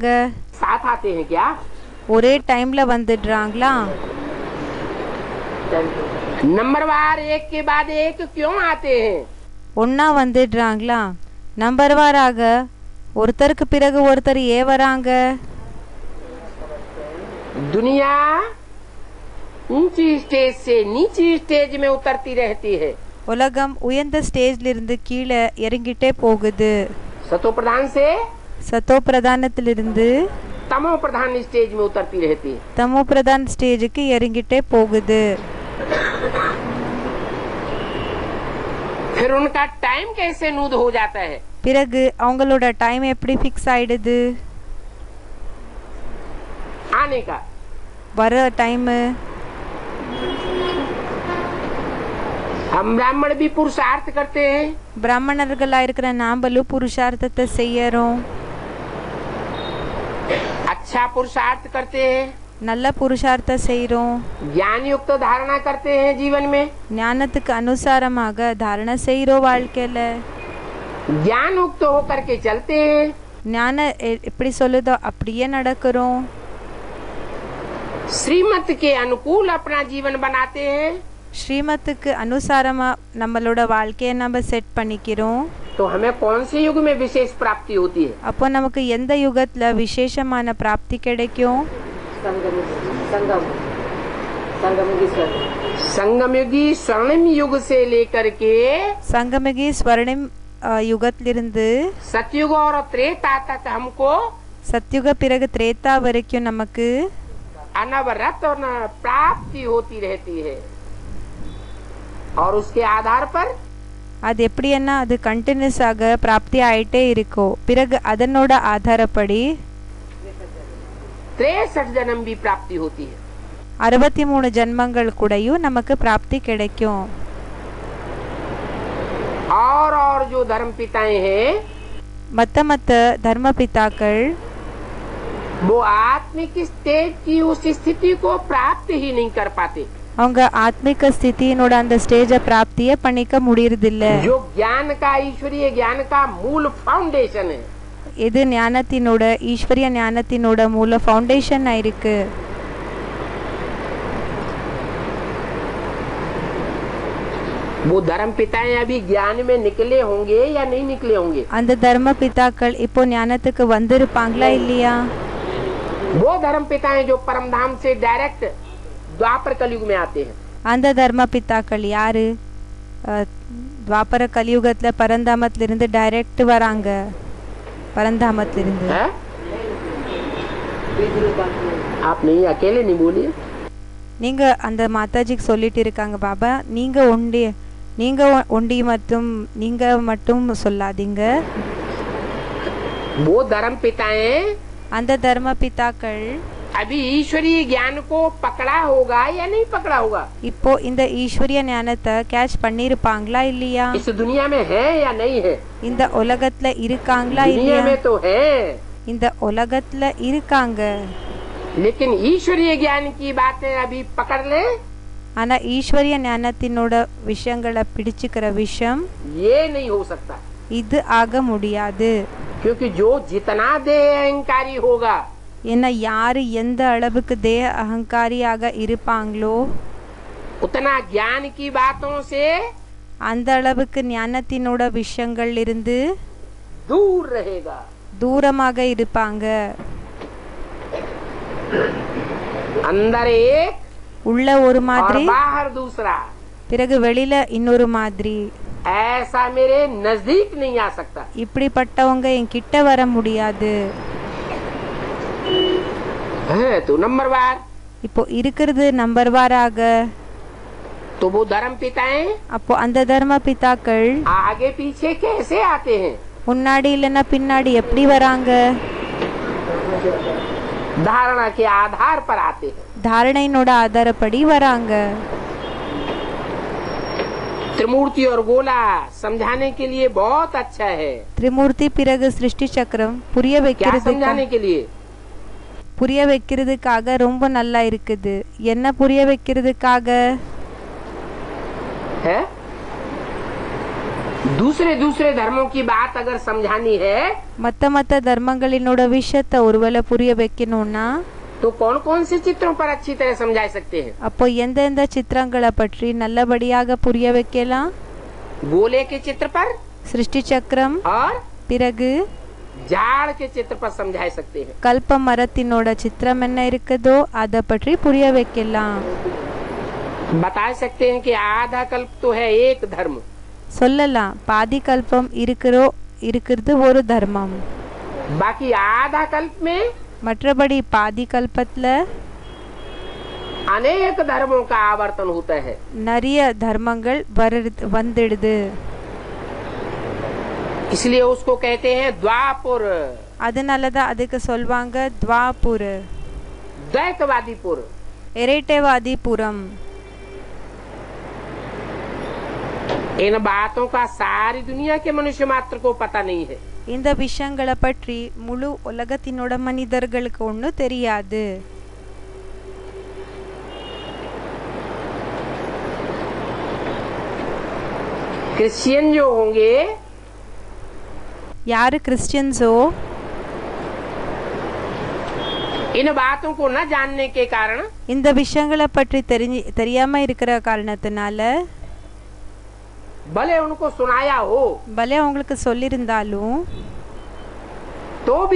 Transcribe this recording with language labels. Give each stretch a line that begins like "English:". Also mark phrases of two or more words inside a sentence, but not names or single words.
Hindi: साथ आते हैं क्या?
Tamil: ஒரே டைம்ல வந்துடுறாங்களா?
Hindi: नंबरवार एक के बाद एक क्यों आते हैं?
Tamil: ஒன்னா வந்துடுறாங்களா? நம்பர்வாராக ஒருத்தருக்கு பிறகு ஒருத்தர் ஏன் வராங்க?
Hindi: दुनिया ऊंची स्टेज से नीची स्टेज में उतरती रहती है.
Tamil: உலகம் உயர்ந்த ஸ்டேஜ்ல இருந்து கீழே இறங்கிட்டே போகுது.
Hindi: सतो प्रधान से
Tamil: சத்தோ பிரதானத்திலிருந்து
Hindi: तमो प्रधान स्टेज में उतरती रहती है.
Tamil: தமோ பிரதான் ஸ்டேஜுக்கு இறங்கிட்டே போகுது.
Hindi: फिर उनका टाइम कैसे नूद हो जाता है?
Tamil: பிறகு அவங்களோட டைம் எப்படி ஃபிக்ஸ் ஆயிடுது?
Hindi: आने का
Tamil: வர டைம்.
Hindi: हम ब्राह्मण भी पुरुषार्थ करते हैं.
Tamil: பிராமணர்களா இருக்கிற நாமளும் புருஷார்த்தத்தை செய்யறோம்.
Hindi: अच्छा पुरुषार्थ करते हैं.
Tamil: நல்ல புருஷார்த்தம் செய்யறோம்.
Hindi: ज्ञान युक्त धारणा करते हैं जीवन में.
Tamil: ஞானத்துக்கு அனுசாரமாக தாரணை செய்யறோம் வாழ்க்கையில.
Hindi: ज्ञान युक्त होकर के चलते हैं.
Tamil: ஞான எப்படி சொல்லுதோ அப்படியே நடக்கிறோம்.
Hindi: श्रीमत के अनुकूल अपना जीवन बनाते हैं.
Tamil: ஸ்ரீமத்துக்கு அனுசாரமா நம்மளோட வாழ்க்கையை நம்ம செட் பண்ணிக்கிறோம்.
Hindi: तो हमें कौन से युग में विशेष प्राप्ति होती है?
Tamil: அப்போ நமக்கு எந்த யுகத்துல விசேஷமான பிராப்தி கிடைக்கும்?
Hindi: संगमयुगी स्वर्णिम युग से लेकर के
Tamil: சங்கமிகி ஸ்வர்ணிம் யுகத்திலிருந்து
Hindi: सतयुग और त्रेता तक हमको
Tamil: சத்யுக பிறகு திரேதா வரைக்கும் நமக்கு
Hindi: अनवरत और न प्राप्ति होती रहती है और उसके आधार पर
Tamil: அது எப்படின்னா அது கண்டினியூஸாக பிராப்தி ஆயிட்டே இருக்கும். பிறகு அதனோட ஆதாரப்படி
Hindi: 63 जन्म भी प्राप्ति होती है.
Tamil: 63 ஜன்மங்கள் கூடயும் நமக்கு பிராப்தி கிடைக்கும்.
Hindi: और जो धर्म पिताएं हैं
Tamil: மத்த தர்ம பிதாக்கள்
Hindi: वो आत्मिक स्टेज की उस स्थिति को प्राप्त ही नहीं कर पाते.
Tamil: அவங்க ஆத்மிக ஸ்திதியினோட அந்த ஸ்டேஜை பிராப்தியே பண்ணிக்க முடியறதில்ல.
Hindi: जो ज्ञान का ईश्वरीय ज्ञान का मूल फाउंडेशन है.
Tamil: இது ஞானத்தினோட ஈஸ்வரிய ஞானத்தினோட மூல ஃபவுண்டேஷன் இருக்கு.
Hindi: वो धर्म पिताएं अभी ज्ञान में निकले होंगे या नहीं निकले होंगे?
Tamil: அந்த தர்ம பிதாக்கள் இப்போ ஞானத்துக்கு வந்திருப்பாங்களா இல்லையா?
Hindi: वो धर्म पिताएं जो परम धाम से डायरेक्ट द्वापर कलयुग में आते हैं.
Tamil: அந்த தர்ம பிதாக்கள் யாரு? துவாபர கலியுகத்துல பரந்தாமத்துல இருந்து டைரக்ட் வராங்க. பரந்தாமத்துல இருந்து
Hindi: आप नहीं अकेले नहीं बोलिए.
Tamil: நீங்க அந்த மாதாஜிக்கு சொல்லிட்டு இருக்காங்க பாபா, நீங்க ஒண்டி மட்டும் சொல்லாதீங்க.
Hindi: वो धर्म पिताएं
Tamil: அந்த தர்ம பிதாக்கள்
Hindi: अभी ईश्वरीय ज्ञान को पकड़ा होगा या नहीं पकड़ा होगा?
Tamil: இப்போ இந்த ஈஸ்வரிய ஞானத்தை கேட்ச் பண்ணிருப்பாங்களா இல்லையா?
Hindi: इस दुनिया में है या नहीं है?
Tamil: இந்த உலகத்துல இருக்காங்களா
Hindi: दुनिया
Tamil: இல்லையா?
Hindi: में तो है.
Tamil: இந்த உலகத்துல இருக்காங்க.
Hindi: लेकिन ईश्वरीय ज्ञान की बातें अभी पकड़ ले.
Tamil: ஆனா ஈஸ்வரிய ஞானத்தினோட விஷயங்களை பிடிச்சுக்கிற விஷயம்
Hindi: ये नहीं हो सकता.
Tamil: இது ஆக முடியாது.
Hindi: क्योंकि जो जितना देह अहंकारी होगा
Tamil: ஏன்னா யாரு எந்த அளவுக்கு தேக அகங்காரியாக இருப்பாங்களோ
Hindi: उतना ज्ञान की बातों से
Tamil: அந்த அளவுக்கு ஞானத்தினோட விஷயங்கள் இருந்து
Hindi: दूर रहेगा.
Tamil: தூரமாக இருப்பாங்க.
Hindi: अंदर एक
Tamil: உள்ள ஒரு
Hindi: और
Tamil: மாதிரி
Hindi: बाहर दूसरा.
Tamil: பிறகு வெளியில இன்னொரு மாதிரி.
Hindi: ऐसा मेरे नजदीक नहीं आ सकता.
Tamil: இப்படிப்பட்டவங்க என் கிட்ட வர முடியாது.
Hindi: है तो नंबरवार.
Tamil: இப்போ இருக்கிறது நம்பர் வாராக.
Hindi: तो वो धर्म पिताएं
Tamil: அப்போ அந்த தர்ம பிதாக்கள்
Hindi: आगे पीछे कैसे आते हैं?
Tamil: முன்னாடி இல்லைன்னா பின்னாடி எப்படி வராங்க?
Hindi: धारणा के आधार पर आते हैं.
Tamil: தாரணையினோட ஆதாரப்படி வராங்க.
Hindi: त्रिमूर्ति और गोला समझाने के लिए बहुत अच्छा है.
Tamil: திரிமூர்த்தி பிறகு சிருஷ்டி சக்கரம் புரிய
Hindi: क्या समझाने के लिए?
Tamil: வைக்கிறதுக்காக ரொம்ப நல்லா இருக்குது. என்ன புரிய வைக்கிறதுக்காக?
Hindi: है दूसरे धर्मों की बात अगर समझानी है
Tamil: மத்த தர்மங்களினோட விஷயத்தை ஒருவேளை புரிய வைக்கணும்னா
Hindi: तो कौन कौन से चित्रों पर अच्छी तरह समझा सकते हैं?
Tamil: அப்போ எந்தெந்த சித்திரங்களை பற்றி நல்லபடியாக புரிய வைக்கலாம்?
Hindi: गोले के चित्र पर
Tamil: சிருஷ்டி சக்கரம்
Hindi: और
Tamil: பிறகு
Hindi: झाड़ के चित्र पर समझा सकते हैं.
Tamil: கல்ப மரத்தினோட சித்திரம் என்ன இருக்குதோ அதை பற்றி புரிய வைக்கலாம்.
Hindi: बता सकते हैं कि आधा कल्प तो है एक धर्म.
Tamil: சொல்லலாம் பாதி கல்பம் இருக்கிறது ஒரு தர்மம்.
Hindi: बाकी आधा कल्प में
Tamil: மற்றபடி பாதி கல்பத்துல
Hindi: अनेक धर्मों का आवर्तन होता है.
Tamil: நிறைய தர்மங்கள் வந்துடுது.
Hindi: इसलिए उसको कहते हैं द्वापुर.
Tamil: அதனாலதான் அதுக்கு சொல்வாங்க துவாபுர,
Hindi: द्वैतवादीपुर.
Tamil: இரட்டைவாதிபுரம்.
Hindi: इन बातों का सारी दुनिया के मनुष्य मात्र को पता नहीं है.
Tamil: இந்த விஷயங்களை பற்றி முழு உலகத்தினோட மனிதர்களுக்கு ஒன்றும் தெரியாது.
Hindi: क्रिश्चियन जो होंगे
Tamil: யாரு கிறிஸ்டியன்ஸோ
Hindi: इन बातों को न जानने के कारण
Tamil: இந்த விஷயங்களை பற்றி தெரியாம இருக்கிற காரணத்தினால
Hindi: भले उनको सुनाया हो
Tamil: பலே அவங்களுக்கு சொல்லியிருந்தாலும்
Hindi: तो भी